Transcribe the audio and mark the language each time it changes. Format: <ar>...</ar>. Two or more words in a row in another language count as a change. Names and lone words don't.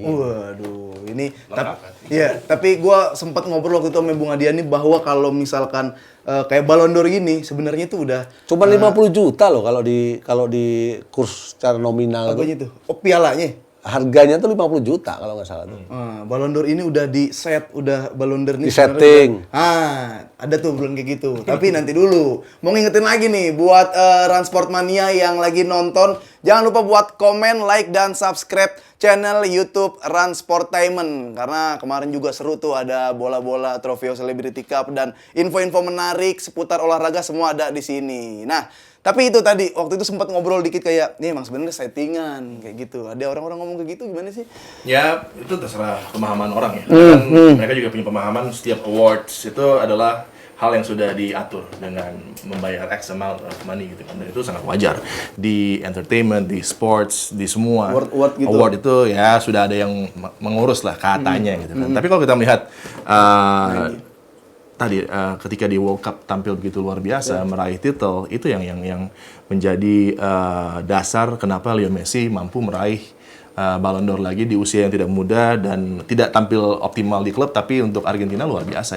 <id>Waduh, ini tapi gua sempat ngobrol waktu itu sama Bung Adian nih bahwa kalau misalkan kayak Ballon d'Or gini sebenarnya itu udah Cuma 50 juta loh kalau di kurs secara nominal. apanya tuh? Oh, pialanya. Harganya tuh 50 juta kalau nggak salah tuh. Ballon d'Or ini udah di set, udah Ballon d'Or ini Di setting. ada tuh belum kayak gitu. Tapi nanti dulu. Mau ngingetin lagi nih buat Transport Mania yang lagi nonton, jangan lupa buat komen, like dan subscribe channel YouTube Transportainment karena kemarin juga seru tuh, ada bola-bola Trofeo Celebrity Cup dan info-info menarik seputar olahraga semua ada di sini. Nah, tapi itu tadi waktu itu sempat ngobrol dikit kayak, nih emang sebenarnya settingan kayak gitu. Ada orang-orang ngomong kayak gitu gimana sih? Ya, itu terserah pemahaman orang ya. Kan mereka juga punya pemahaman setiap awards itu adalah hal yang sudah diatur dengan membayar</id> <en>X amount of money</en> <id>gitu kan. Dan itu sangat wajar. Di entertainment, di sports, di semua Award gitu. award itu ya sudah ada yang mengurus lah katanya gitu kan. Tapi kalau kita melihat tadi ketika di World Cup tampil begitu luar biasa, meraih titel, itu yang menjadi dasar kenapa Leo Messi mampu meraih Ballon d'Or lagi di usia yang tidak muda dan tidak tampil optimal di klub, tapi untuk Argentina luar biasa.</id>